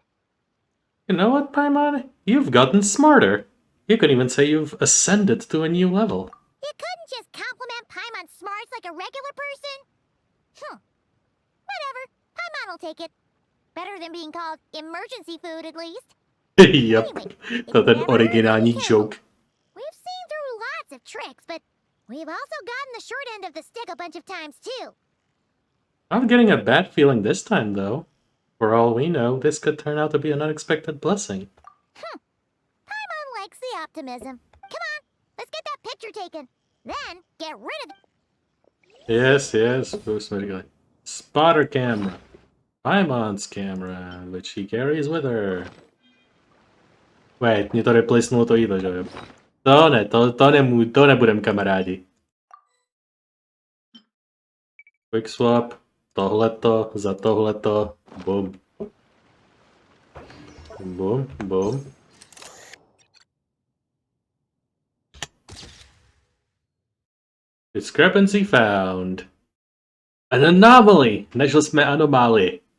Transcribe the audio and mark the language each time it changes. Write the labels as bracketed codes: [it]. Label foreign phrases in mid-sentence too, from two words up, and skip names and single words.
[en] You know what, Paimon? You've gotten smarter. You could even say you've ascended to a new level. You couldn't just compliment Paimon's smarts like a regular person? Whatever. Paimon will take it. Better than being called emergency food, at least. Yep. Anyway, [cs] To ten originální joke. [en] We've seen through lots of tricks, but we've also gotten the short end of the stick a bunch of times, too. I'm getting a bad feeling this time, though. For all we know, this could turn out to be an unexpected blessing. Paimon likes the optimism. Come on, let's get that picture taken. Then, get rid of it. Yes, Rosemary. Spotter camera. Paimon's camera, which he carries with her. Wait, [cs] mě to replacenulo to jídlo, že jo? To ne, to nebudem kamarádi. [en] Quick swap, [cs] tohleto, za tohleto, bum. [en] Bum, bum. Discrepancy found. An anomaly! [cs] Našli jsme anomálii.